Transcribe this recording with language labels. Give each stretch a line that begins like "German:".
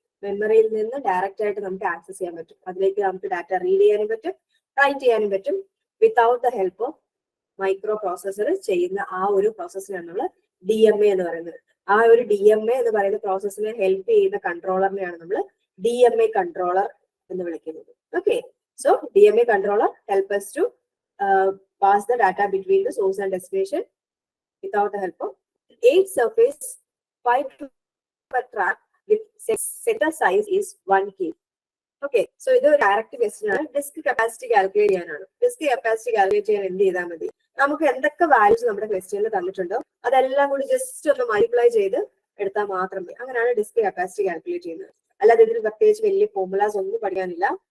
Malayalam: മെമ്മറിയിൽ നിന്ന് ഡയറക്റ്റ് ആയിട്ട് നമുക്ക് ആക്സസ് ചെയ്യാൻ പറ്റും. അതിലേക്ക് നമുക്ക് ഡാറ്റ റീഡ് ചെയ്യാനും പറ്റും, റൈറ്റ് ചെയ്യാനും പറ്റും
English: without the help of microprocessor
Malayalam: ചെയ്യുന്ന ആ ഒരു പ്രോസസ്സിനാണ് നമ്മൾ DMA എന്ന് പറയുന്നത്. ആ ഒരു DMA എന്ന് പറയുന്ന പ്രോസസ്സിനെ ഹെൽപ്പ് ചെയ്യുന്ന കൺട്രോളറിനെയാണ് നമ്മൾ DMA കൺട്രോളർ എന്ന് വിളിക്കുന്നത്.
English: Okay, so DMA controller help us to pass the data between the source and destination without the help of 8 surface 5 per track with setter size is 1 kb.
Malayalam: Okay, so ഇത് ഒരു direct question ആണ്. Disk capacity calculate ചെയ്യാനാണ്. Disk capacity calculate ചെയ്യാൻ എന്ത് ചെയ്താൽ മതി? നമുക്ക് എന്തൊക്കെ വാല്യൂസ് നമ്മുടെ ക്വസ്റ്റ്യനിൽ തന്നിട്ടുണ്ടോ അതെല്ലാം കൂടി ജസ്റ്റ് ഒന്ന് മൾട്ടിപ്ലൈ ചെയ്ത് എടുത്താൽ മാത്രമേ. അങ്ങനെയാണ് ഡിസ്ക് കപ്പാസിറ്റി കാൽക്കുലേറ്റ് ചെയ്യുന്നത്. അല്ലാതെ ഇതിന് പ്രത്യേകിച്ച് വലിയ ഫോർമുലാസ് ഒന്നും പഠിക്കാനില്ല.